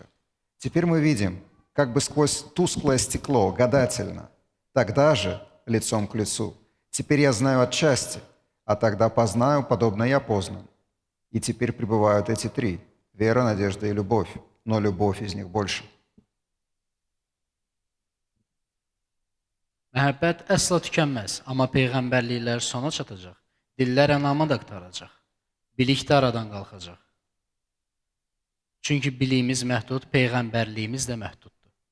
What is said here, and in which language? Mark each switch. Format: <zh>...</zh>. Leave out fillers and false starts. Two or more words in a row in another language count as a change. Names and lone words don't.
<ru>Теперь мы видим, как бы сквозь тусклое стекло, гадательно. Тогда же лицом к лицу. Теперь я знаю отчасти, а тогда познаю, подобно я познан. И теперь пребывают эти три – вера, надежда и любовь, но любовь из них больше.</ru> <az>Məhəbbət əsla tükənməz, amma peyğəmbərliklər sona çatacaq. Dillər ənama da qurtaracaq. Bilik də aradan qalxacaq. Çünki biliyimiz məhdud, peyğəmbərliyimiz də məhduddur.</az>